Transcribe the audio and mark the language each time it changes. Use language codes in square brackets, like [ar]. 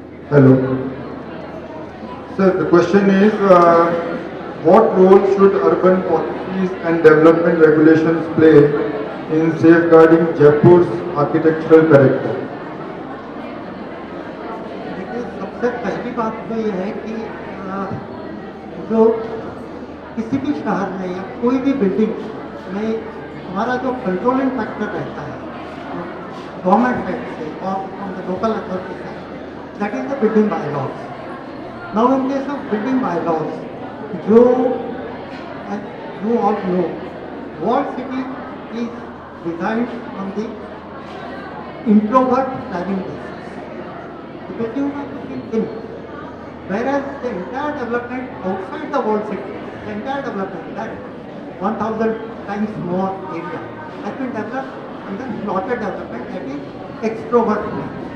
[en] Hello. Sir, the question is, what role should urban policies and development regulations play in safeguarding Jaipur's architectural character? [hi] देखिए सबसे पहली बात तो ये है कि जो किसी भी शहर में या कोई भी बिल्डिंग में हमारा जो कंट्रोलिंग फैक्टर रहता है गवर्नमेंट साइड से और [en] From the local authority side that is the building bylaws. Now in case of building bylaws जो you all know World city is designed on the introvert planning basis. The buildings are looking in, whereas the entire development outside the world city, the entire development, that 1000 times more area, has been developed under plotted development, that is extrovert plan.